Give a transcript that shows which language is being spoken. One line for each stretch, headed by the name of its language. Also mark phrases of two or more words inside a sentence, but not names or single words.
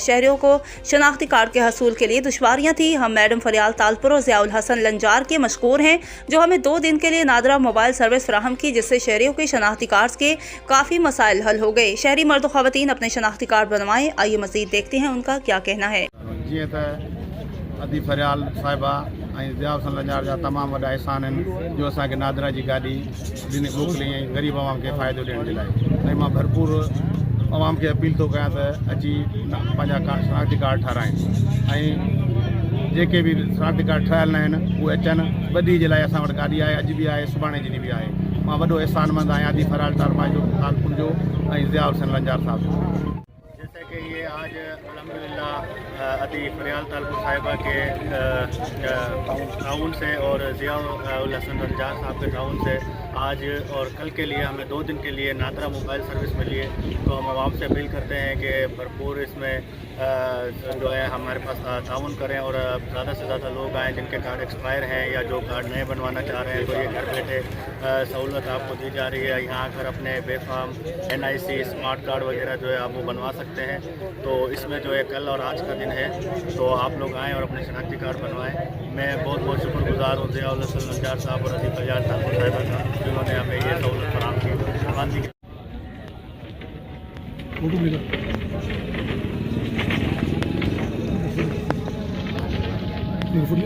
Urdu: شہریوں کو شناختی کارڈ کے حصول کے لیے دشواریاں تھی۔ ہم میڈم فریال تالپور اور ضیاءالحسن لنجار کے مشکور ہیں جو ہمیں 2 دن کے لیے نادرا موبائل سروس فراہم کی، جس سے شہریوں کے شناختی کارڈ کے کافی مسائل حل ہو گئے. شہری مرد اور خواتین اپنے شناختی کارڈ بنوائیں۔ آئیے مزید دیکھتے ہیں ان کا کیا کہنا ہے.
Sindhi: जी अदी फरियाल साहिबा ज़ियाउल हसन लंजार जा तमाम वॾा एहसान आहिनि जो असांखे नादरा जी गाॾी मोकिली ऐं ग़रीब आवाम खे फ़ाइदो ॾियण जे लाइ। ऐं मां भरपूर आवाम खे अपील थो कयां त अची पंहिंजा शनाख्ती कार्ड ठाराइनि ऐं जेके भी शनाख्ती कार्ड ठहियल न आहिनि उहे अचनि। ॿधी जे लाइ असां वटि गाॾी आहे, अॼु बि आहे, सुभाणे जी बि आहे। मां वॾो एहसानमंद आहियां आदि फरियाल तालपुर जो ऐं ज़ियाउल हसन लंजार साहब जो।
Urdu: جیسے کہ یہ آج الحمدللہ ادی فریال تالپور صاحبہ کے تعاون سے اور ضیاءالحسن لنجار صاحب کے تعاون سے آج اور کل کے لیے ہمیں 2 دن کے لیے نادرا موبائل سروس ملی ہے. تو ہم عوام سے اپیل کرتے ہیں کہ بھرپور اس میں جو ہے ہمارے پاس تعاون کریں اور زیادہ سے زیادہ لوگ آئیں جن کے کارڈ ایکسپائر ہیں یا جو کارڈ نئے بنوانا چاہ رہے ہیں. تو یہ گھر بیٹھے سہولت آپ کو دی جا رہی ہے۔ یہاں آ کر اپنے بیفام NIC اسمارٹ کارڈ وغیرہ جو ہے آپ وہ بنوا سکتے ہیں. تو اس میں جو ہے کل اور آج کا دن ہے، تو آپ لوگ آئیں اور اپنے شناختی کارڈ بنوائیں. میں بہت بہت شکرگزار ہوں ضیاءالحسن لنجار صاحب اور ادی فریال تالپور صاحبہ کا، جنہوں نے ہمیں یہ سہولت فراہم کی.